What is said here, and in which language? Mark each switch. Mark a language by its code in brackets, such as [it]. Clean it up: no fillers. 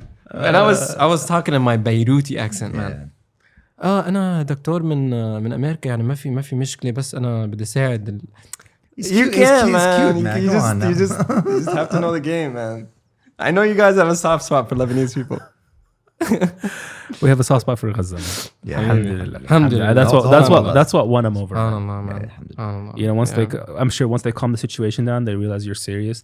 [en] And I was talking in my Beiruti accent, man. [ar] أنا دكتور من أمريكا يعني ما في مشكلة بس أنا بدي أساعد. [en] You can, man. You just have to know the game, man. I know you guys have a soft spot for Lebanese people. We have a soft spot for Gaza. Yeah, alhamdulillah. That's what won them over. Man. You know, I'm sure once they calm the situation down, they realize you're serious.